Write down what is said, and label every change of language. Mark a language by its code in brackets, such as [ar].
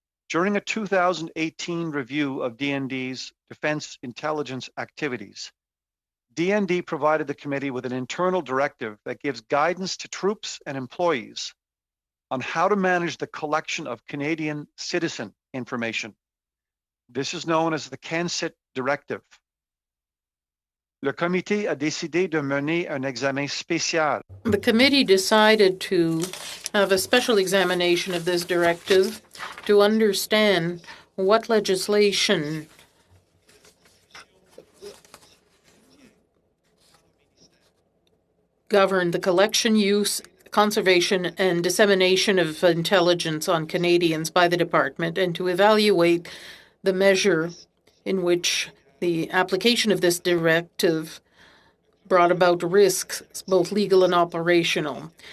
[en] During a 2018 review of DND's defence intelligence activities, DND provided the committee with an internal directive that gives guidance to troops and employees on how to manage the collection of Canadian citizen information. This is known as the CANCIT Directive. [fr] Le comité a décidé de mener un examen spécial. [en] The committee decided to have a special examination of this directive to understand what legislation governed the collection, use, conservation, and dissemination of intelligence on Canadians by the department, and to evaluate the measure in which the application of this directive brought about risks, both legal and operational.